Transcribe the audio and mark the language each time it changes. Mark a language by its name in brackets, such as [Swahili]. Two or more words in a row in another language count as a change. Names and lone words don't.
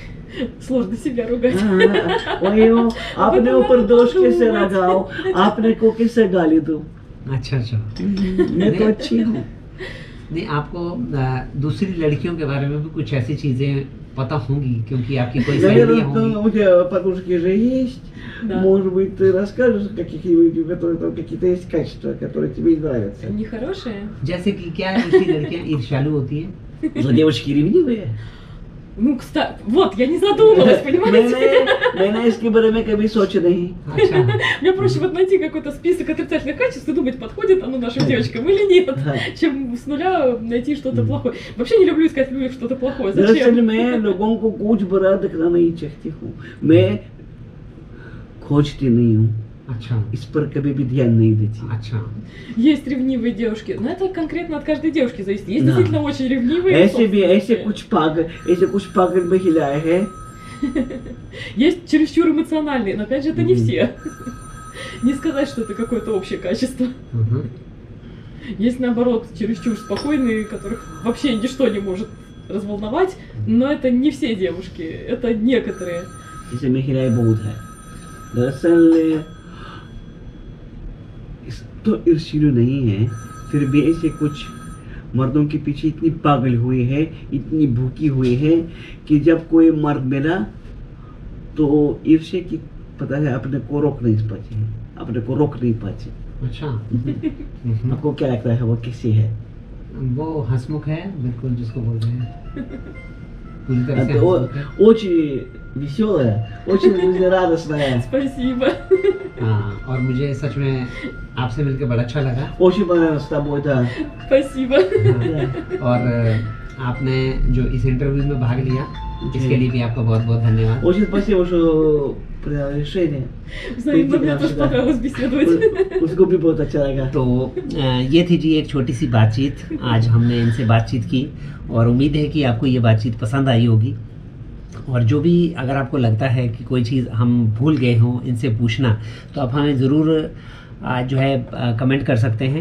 [Russian] Сложно себя ругать. [Hindi] वही हो, आपने ऊपर दोष कैसे लगाओ, आपने को कैसे गाली दो, अच्छा अच्छा। मैं तो अच्छी हूँ। नहीं, आपको दूसरी लड़कियों के बारे में भी कुछ ऐसी चीजें पता होंगी, क्योंकि आपकी कोई सहेलियां होंगी। [Russian] У тебя подружки же есть, Да. может быть, ты расскажешь какие-нибудь, у которых там какие-то есть качества, которые тебе не нравятся. Нехорошие. [Hindi] जैसे कि क्या दूसरी लड़कियां ईर्ष्यालु होती हैं? [Russian] Но девочки ревнивые. Ну, кстати, вот, я не задумалась, понимаете? [Hindi] मैंने इसके बारे में कभी सोचा नहीं। अच्छा। [Russian] Мне проще вот найти какой-то список отрицательных качеств и думать, подходит оно нашим девочкам или нет, чем с нуля найти что-то плохое. Вообще не люблю искать в людях что-то плохое. [Hindi] दरअसल [Russian] Зачем? [Hindi] मैं लोगों को कुछ बुरा दिखना नहीं चाहती हूँ, मैं खोजती नहीं हूँ, अच्छा इस पर कभी भी ध्यान नहीं देती। अच्छा। [Russian] Есть ревнивые девушки, но это конкретно от каждой девушки зависит. Есть Да. действительно очень ревнивые. [Hindi] ऐसे [Russian] собственные. [Hindi] ऐसे कुछ पागल महिलाएं हैं। [Russian] Есть чересчур эмоциональные, но опять же это не Мгм. все. Не сказать, что это какое-то общее качество. мгм। Есть наоборот чересчур спокойные, которых вообще ничто не может разволновать, но это не все девушки, это некоторые. [Hindi] ऐसे महिलाएं बहुत है। दरअसल तो ईर्ष्यालु नहीं है, फिर भी ऐसे कुछ मर्दों के पीछे इतनी पागल हुई है, इतनी भूखी हुई है कि जब कोई मर्द मिला तो ईर्ष्या की पता है अपने को रोक नहीं पाती है, अपने को रोक नहीं पाती। अच्छा। मम्म। आपको क्या लगता है वो कैसी है? वो हंसमुख है बिल्कुल, जिसको बोल रहे हैं पूरी तरह से [Russian] Это [Hindi] हंसमुख है। [Russian] очень веселая, очень жизнерадостная, Спасибо. [Hindi] हाँ, और मुझे सच में आपसे मिलकर बड़ा अच्छा लगा। [Russian] очень понравилось с тобой, да. Спасибо. [Hindi] हाँ, और आपने जो इस इंटरव्यू में भाग लिया, इसके लिए भी आपका बहुत बहुत धन्यवाद। [Russian] Очень спасибо, что принял решение. Взаимно, мне тоже понравилось беседовать. [Hindi] उसको भी बहुत अच्छा लगा। तो ये थी जी एक छोटी सी बातचीत, आज हमने इनसे बातचीत की और उम्मीद है कि आपको ये बातचीत पसंद आई होगी। और जो भी अगर आपको लगता है कि कोई चीज़ हम भूल गए हों इनसे पूछना, तो आप हमें ज़रूर जो है कमेंट कर सकते हैं।